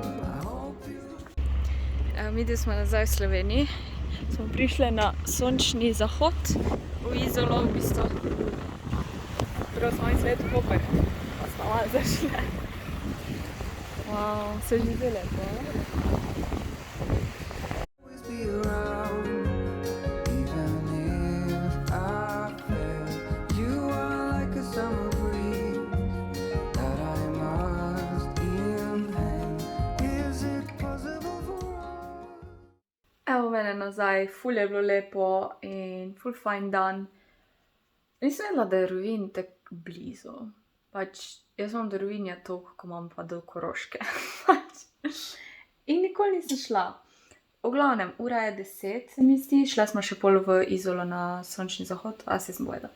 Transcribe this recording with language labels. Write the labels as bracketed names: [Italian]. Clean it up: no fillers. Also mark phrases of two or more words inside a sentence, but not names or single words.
[Slovenian] Mi smo nazaj v Sloveniji. Smo prišli na sončni zahod v Izolo, v bistvu. Prav smo izlet v Koper, pa smo malo zašli. Wow, se že zdi lepo, ne? [English] always be around, even if I fail. You are like a summer breeze that I must inhale. Is it possible for us? [Slovenian] Evo mene nazaj, ful je bilo lepo in ful fajn dan. Nisem vedela, da je Rovinj tako blizu. Pač, jaz imam do Rovinja toliko, ko imam pa do Koroške. In nikoli nisem šla. V glavnem, ura je 10, se mi zdi. Šla smo še pol v Izolo na sončni zahod, a se sem bojela.